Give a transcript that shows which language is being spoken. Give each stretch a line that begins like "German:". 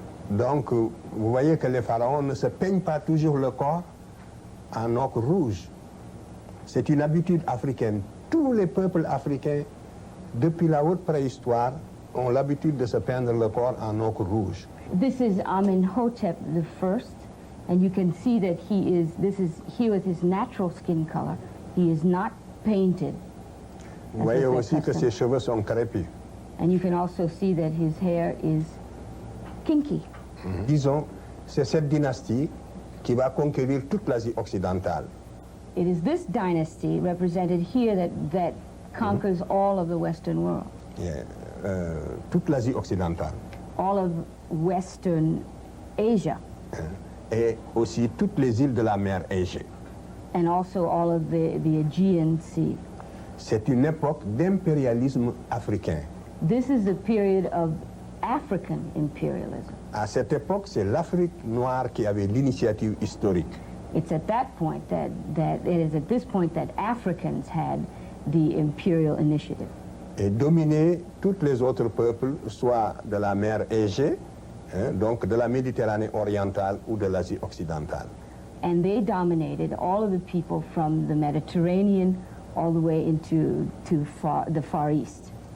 French: Donc, vous voyez que les pharaons ne se peignent pas toujours le corps en ocre rouge. C'est une habitude africaine. Tous les peuples africains, depuis la haute préhistoire, ont l'habitude de se peindre le corps en ocre rouge.
English: This is Amenhotep I, and you can see that this is here with his natural skin color. He is not painted.
French: Vous voyez aussi que ses cheveux sont crépus.
English: And you can also see that his hair is kinky. Mm-hmm.
French: Disons, c'est cette dynastie qui va conquérir toute l'Asie occidentale.
English: It is this dynasty represented here that conquers mm-hmm. all of the Western world.
French: Yeah, toute l'Asie occidentale.
English: All of Western Asia.
French: Et aussi toutes les îles de la mer Égée.
English: And also all of the Aegean Sea.
French: C'est une époque d'impérialisme africain.
English: This is a period of African imperialism.
French: À cette époque, c'est l'Afrique noire qui avait l'initiative historique.
English: It's at that point that Africans had the imperial initiative.
French: Et dominer toutes les autres peuples, soit de la mer Égée, hein, donc de la Méditerranée orientale ou de l'Asie occidentale.
English: And they dominated all of the people from the Mediterranean all the way into the Far East.